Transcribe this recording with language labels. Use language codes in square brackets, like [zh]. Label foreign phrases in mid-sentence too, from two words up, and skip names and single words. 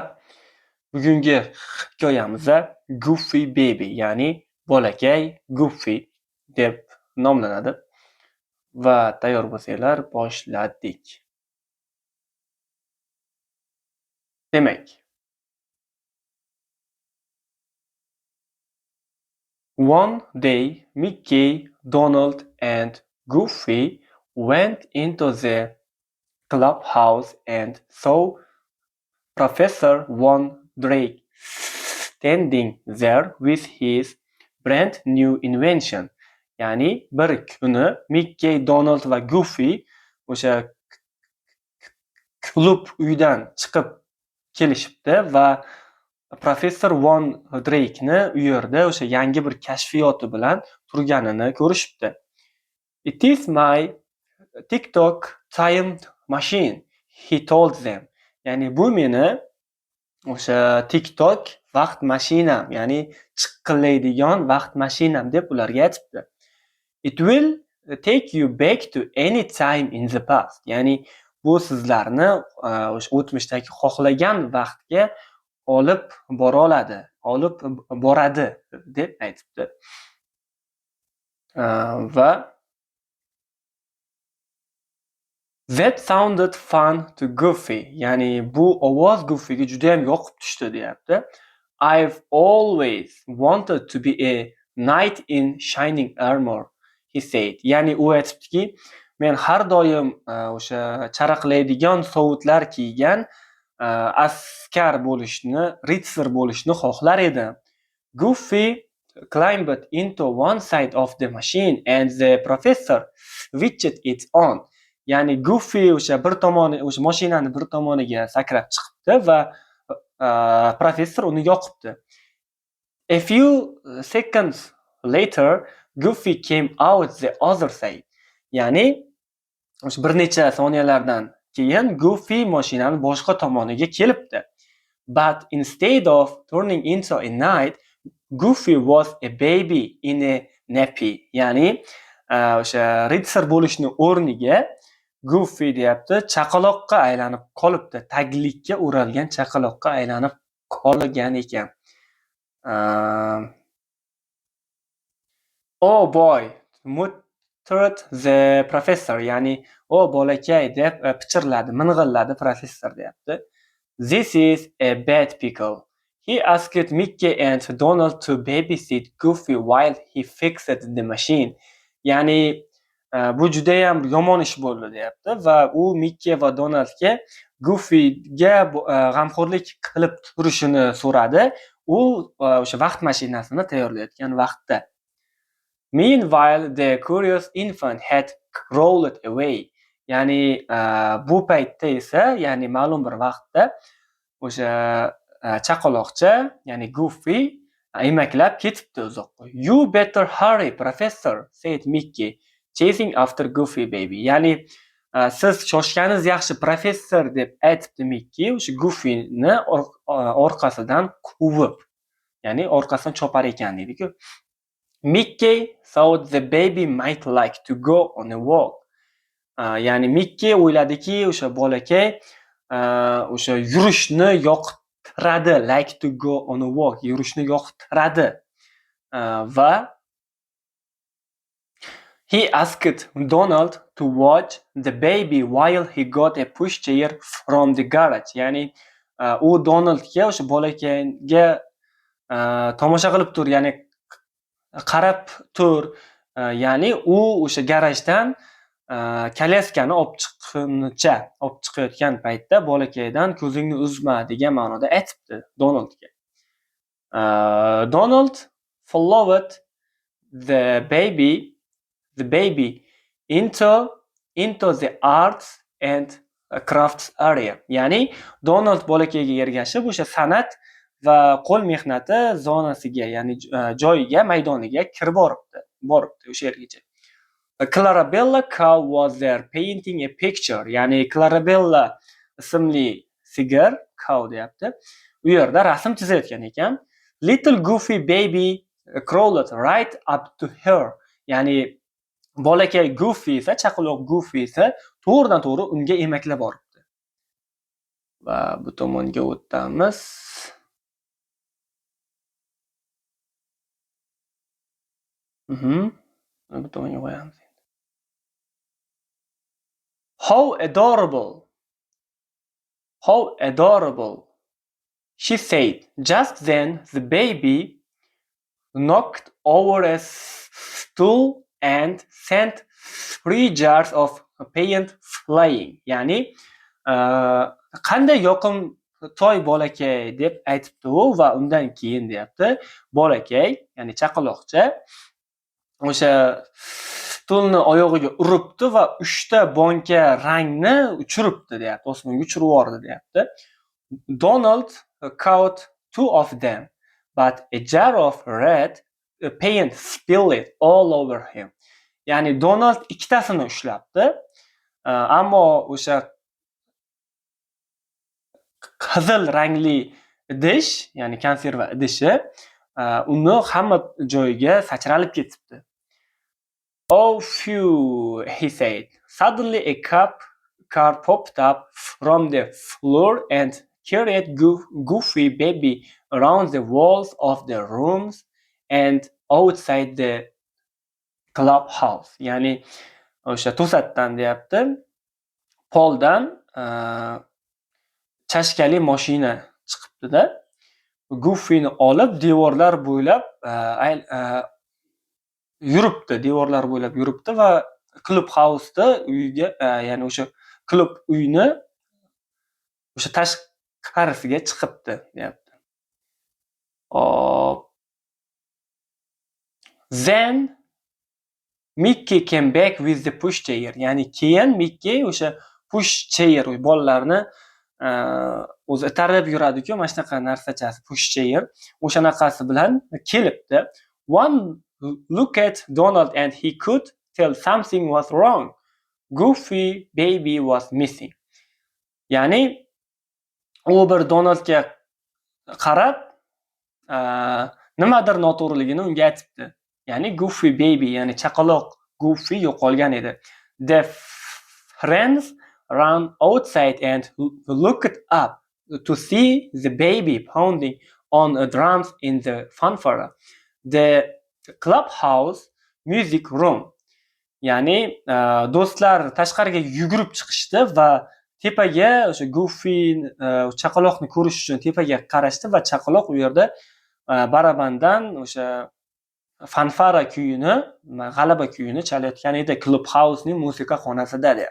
[uz] Bugungi hikoyamizda Goofy Baby, ya'ni bolakay Goofy deb nomlanadi. Va tayyor bo'lsanglar boshladik. Demak, [en] one day Mickey, Donald and Goofy went into the clubhouse and saw Professor Von Drake standing there with his brand new invention. [uz] Ya'ni bir kuni Mickey, Donald va Goofy o'sha klub uydan chiqib kelishibdi va professor Von Drake'ni u yerda o'sha yangi bir kashfiyoti bilan turganini ko'rishibdi. [en] It is my TikTok time machine, he told them. [uz] Ya'ni bu meni o'sha TikTok vaqt mashinam, ya'ni chiqillaydigan vaqt mashinam deb ularga aytibdi. [en] It will take you back to any time in the past. [uz] Ya'ni bu sizlarni o'sha o'tmishdagi xohlagan vaqtga olib boradi deb aytibdi. [en] Va that sounded fun to Goofy. [uz] Ya'ni bu ovoz Goofyga juda ham yoqib tushdi deyapti. [en] I've always wanted to be a knight in shining armor, he said. [uz] Ya'ni u aytibdiki, men har doim o'sha charaqlaydigan sovutlar kiygan askar bo'lishni, ritsar bo'lishni xohlar edim. [en] Goofy climbed into one side of the machine and the professor switched it on. [uz] Ya'ni Goofy o'sha mashinani bir tomoniga sakrab chiqibdi va professor uni yoqibdi. [en] A few seconds later, Goofy came out the other side. [uz] Ya'ni o'sha bir necha soniyalardan keyin Goofy mashinani boshqa tomoniga kelibdi. [en] But instead of turning into a knight, Goofy was a baby in a nappy. [uz] Ya'ni o'sha ritsar bo'lishni o'rniga Goofy deyapti, chaqaloqqa aylanib qolibdi. Taglikka o'ralgan chaqaloqqa aylanib qolgan ekan. [en] Oh boy, muttered the professor. [uz] Ya'ni o bolakay deb pichirladi, ming'illadi professor deyapti. [en] This is a bad pickle. He asked Mickey and Donald to babysit Goofy while he fixed the machine. [uz] Ya'ni bu juda ham yomon ish bo'ldi deyapti va u Mickey va Donaldga Goofyga g'amxo'rlik qilib turishini so'radi. U o'sha vaqt mashinasini tayyorlayotgan vaqtda. [en] Meanwhile, the curious infant had crawled away. [uz] Ya'ni bu paytda esa, ya'ni ma'lum bir vaqtda o'sha chaqaloqcha, ya'ni Goofy emaklab ketibdi uzoqqa. [en] You better hurry, professor, said Mickey, chasing after Goofy baby. [uz] Ya'ni siz shoshganingiz yaxshi, professor deb aytibdi Mickey, o'sha Goofyni orqasidan quvib, ya'ni orqasidan chopar ekan deydi-ku. [en] Mickey thought the baby might like to go on a walk. [uz] Ya'ni Mickey o'yladiki, o'sha bolakay o'sha yurishni yoqtiradi, [en] like to go on a walk, [uz] yurishni yoqtiradi. [en] Va he asked Donald to watch the baby while he got a pushchair from the garage. [uz] Ya'ni u Donaldga o'sha bolakayga tomosha qilib tur, ya'ni qarab tur. Ya'ni u o'sha garajdan kolyaskani olib chiqayotgan paytda bolakaydan ko'zingni uzma degan ma'noda aytibdi Donaldga. [en] Donald followed the baby into the arts and crafts area. [uz] Ya'ni Donald bolakayga ergashib o'sha san'at va qo'l mehnati zonasiga, ya'ni joyiga, maydoniga kirib boribdi o'sha yergacha. [en] Clarabella cow was there painting a picture. [uz] Ya'ni Clarabella ismli sigir, cow deyapti, u yerda rasm chizayotgan ekan. [en] Little Goofy baby crawled right up to her. [uz] Ya'ni bolakay Goofy esa, chaqaloq Goofy esa to'g'ridan to'g'ri unga emaklab boribdi. va bu tomonga o'tamiz. Bu tomonga qo'yamiz. [en] How adorable. How adorable. She said. Just then the baby knocked over a stool and sent 3 jars of paint flying. [uz] Ya'ni qanday yoqimtoy bolakay deb aytibdi u va undan keyin deyapti bolakay, ya'ni chaqaloqcha o'sha stulni oyog'iga uribdi va 3 ta bonka rangni uchiribdi deyapti, osmonga uchirib yubordi deyapti. [en] Donald caught 2 of them, but a jar of red paint spilled all over him. [uz] Ya'ni Donald ikkitasini ushlabdi, ammo o'sha qizil rangli idish, ya'ni konserva idishi uni hamma joyiga sachralib ketibdi. [en] Oh, phew, he said. Suddenly a car popped up from the floor and carried Goofy baby around the walls of the rooms and outside the clubhouse. [uz] Ya'ni o'sha to'satdan deyapti, poldan chashkali mashina chiqibdi-da. Goofyni olib devorlar bo'ylab yuribdi va klub hausda uyiga, ya'ni o'sha klub uyni o'sha tashqarisiga chiqibdi deyapti. [en] Then Mickey came back with the pushchair. [uz] Ya'ni keyin Mickey o'sha pushchair bolalarni o'zi itarib yuradi-ku, mana shunaqa narsachasi pushchair, o'shanaqasi bilan kelibdi. [en] One look at Donald and he could tell something was wrong. Goofy baby was missing. [uz] Ya'ni u bir Donaldga qarab nimadir noto'g'riligini unga aytibdi. Ya'ni Goofy baby, ya'ni chaqaloq Goofy yo'qolgan edi. [en] The friends ran outside and looked up to see the baby pounding on drums in the fanfare. The clubhouse music room. [uz] Ya'ni do'stlar tashqariga yugurib chiqishdi va tepaga o'sha Goofy chaqaloqni ko'rish uchun tepaga qarashdi va chaqaloq u yerda barabandan o'sha fanfara kuyini, g'alaba kuyini chalayotgan edi clubhousening musiqa xonasida deyapti.